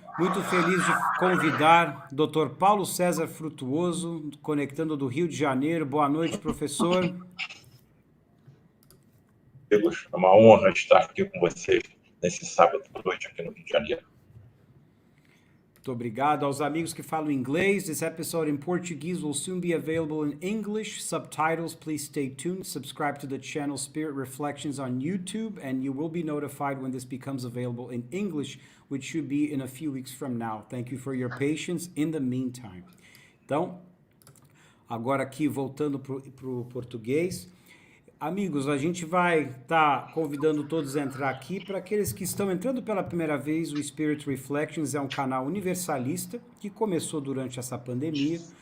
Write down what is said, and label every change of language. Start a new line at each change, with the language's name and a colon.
Portuguese: Muito feliz de convidar Dr. Paulo César Frutuoso, conectando do Rio de Janeiro. Boa noite, professor. Amigos, é uma honra estar aqui com vocês nesse sábado à noite aqui no Rio de Janeiro. Muito obrigado aos amigos que falam inglês.
English: This episode in Portuguese will soon be available in English. Subtitles, please stay tuned. Subscribe to the channel Spirit Reflections on YouTube, and you will be notified when this becomes available in English, which should be in a few weeks from now. Thank you for your patience in the meantime.
Portuguese: Então, agora aqui voltando para o português. Amigos, a gente vai estar convidando todos a entrar aqui. Para aqueles que estão entrando pela primeira vez, o Spirit Reflections é um canal universalista que começou durante essa pandemia